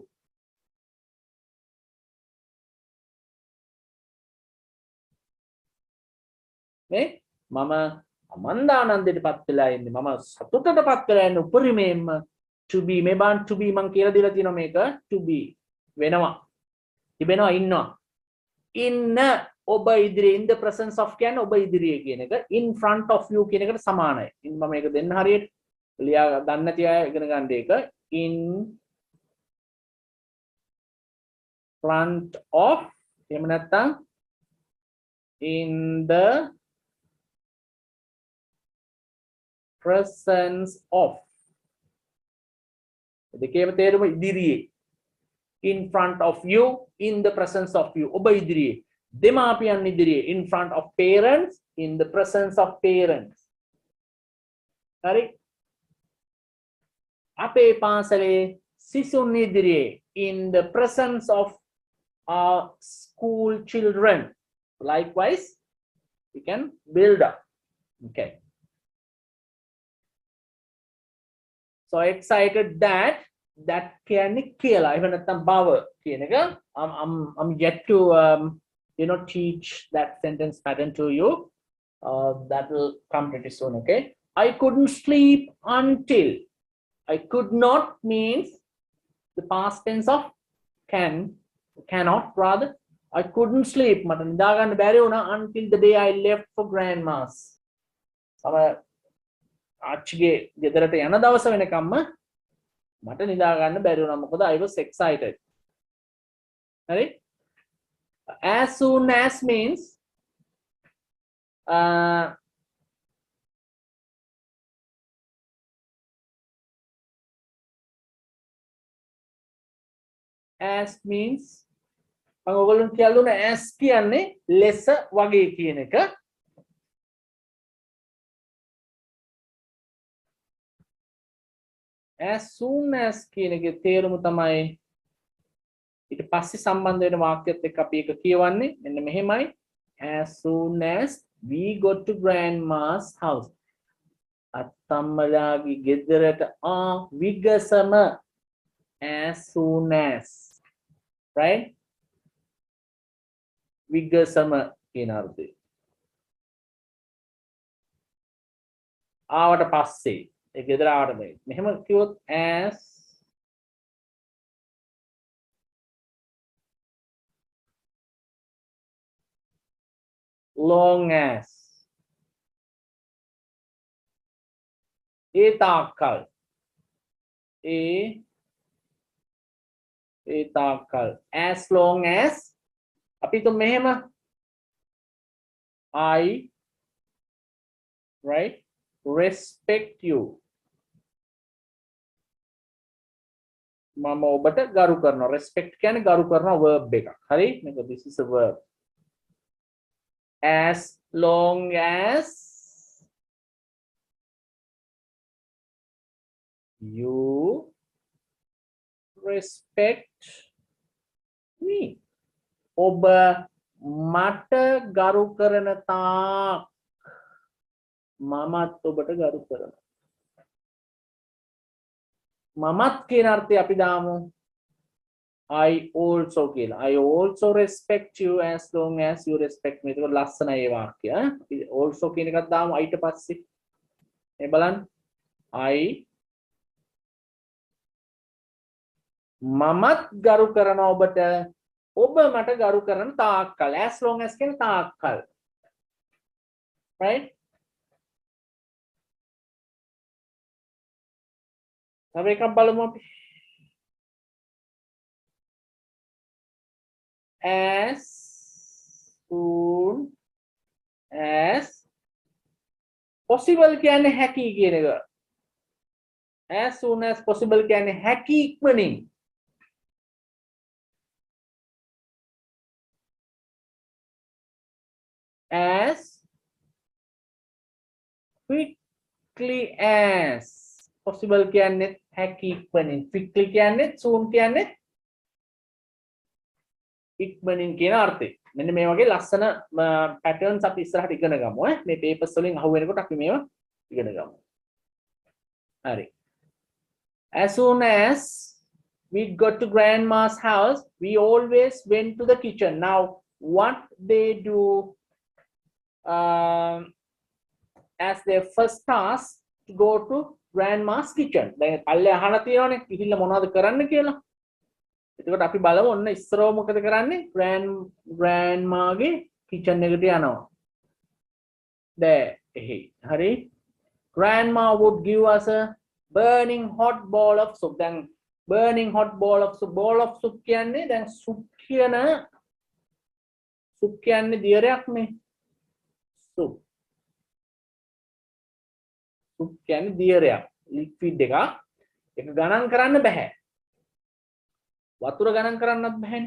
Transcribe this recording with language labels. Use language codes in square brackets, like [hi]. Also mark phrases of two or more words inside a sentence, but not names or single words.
[si] නේ මම අමන්දානන්දයටපත් වෙලා ඉන්නේ. මම සතුටටපත් වෙලා ඉන්නේ උපරිමයෙන්ම [en] to be [si] මේ බාන් [en] to be [si] මම කියලා දීලා තියෙනවා මේක [en] to be [si] වෙනවා. තිබෙනවා ඉන්නවා. ඉන්න ඔබ ඉදිරියේ [en] in the presence of [si] කියන්නේ ඔබ ඉදිරියේ කියන එක [en] in front of you [si] කියන එකට සමානයි. ඉතින් මම මේක දෙන්න හරියට ලියා ගන්න නැති අය ඉගෙන ගන්න එක [en] in front of [si] එහෙම නැත්නම් [en] in the presence of [si] දෙකේම තේරුම ඉදිරියේ [en] in front of you in the presence of you [si] ඔබ ඉදිරියේ දෙමාපියන් ඉදිරියේ [en] in front of parents in the presence of parents [si] හරි අපේ පාසලේ සිසුන් ඉදිරියේ [en] in the presence of our school children. Likewise, we can build up. Okay. So excited that [si] කියන්නේ කියලා. එහෙම නැත්නම් බව කියන එක. [en] I'm yet to teach that sentence pattern to you. That will come pretty soon. Okay. I couldn't sleep until. I could not means the past tense of cannot rather. I couldn't sleep [si] මට නිදා ගන්න බැරි වුණා [en] until the day I left for grandma's. [si] මම ආච්චිගේ ගෙදරට යන දවස වෙනකම්ම මට නිදා ගන්න බැරි වුණා මොකද [en] I was excited. [si] හරි? [en] As soon as means as means [si] මම ඔයගොල්ලන්ට කියලා දුන්නා as කියන්නේ less වගේ කියන එක. [en] as soon as කියන එකේ තේරුම තමයි ඊට පස්සේ සම්බන්ධ වෙන වාක්‍යයත් එක්ක අපි ඒක කියවන්නේ මෙන්න මෙහෙමයි as soon as we got to grandma's house [si] අත්තම්මලාගේ ගෙදරට විගසම [en] as soon as right [si] විගසම කියන අර්ථය ආවට පස්සේ ඒ ගෙදර ආවට බෑ මෙහෙම කිව්වොත් as [en] long as [si] ඒ තාක්කල් ඒ තාක්කල් [en] as long as [si] අපි તો මෙහෙම I right? [en] Respect you. [si] මම ඔබට ගරු කරනවා. Respect කියන්නේ ගරු කරනවා verb එකක්. හරි? මේක [en] this is a verb. As long as you respect me. [si] ඔබ මට ගරු කරන තාක් මමත් ඔබට ගරු කරනවා. මමත් කියන අර්ථය අපි දාමු [en] I also [si] කියලා. [en] I also respect you as long as you respect me. [si] ඒක ලස්සනයි ඒ වාක්‍යය. අපි also කියන එකක් දාමු ඊට පස්සේ. මේ බලන්න. මමත් ගරු කරනවා ඔබට. ඔබ මට ගරු කරන තාක්කල්. [en] As long as [si] කියන තාක්කල්. Right? තව එකක් බලමු අපි. [en] As soon as possible [si] කියන්නේ හැකි කියන එක. [en] As soon as possible [si] කියන්නේ හැකි ඉක්මනින්. [en] As quickly as possible [si] කියන්නේ හැකි ඉක්මනින්. Quickly කියන්නේ soon කියන්නේ ඉක්මනින් කියන අර්ථය. මෙන්න මේ වගේ ලස්සන patterns අපි ඉස්සරහට ඉගෙන ගමු ඈ. මේ papers වලින් අහු වෙනකොට අපි මේවා ඉගෙන ගමු. හරි. [en] As soon as we got to grandma's house, we always went to the kitchen. Now, what they do as their first task to go to grandma's kitchen. [si] දැන් පල්ලේ අහලා තියෙනවනේ කිහිල්ල මොනවද කරන්න කියලා. එතකොට අපි බලමු ඔන්න ඉස්සරව මොකද කරන්නේ? grandmaගේ kitchen එකට යනවා. there එහි. හරි. [en] Grandma would give us a burning hot bowl of soup. දැන් burning hot bowl of soup. [si] Bowl of soup කියන්නේ දැන් soup කියන්නේ දියරයක්නේ. soup කියන්නේ දියරයක්. liquid එකක්. ඒක ගණන් කරන්න බෑ. වතුර ගණන් කරන්නත් බෑනේ.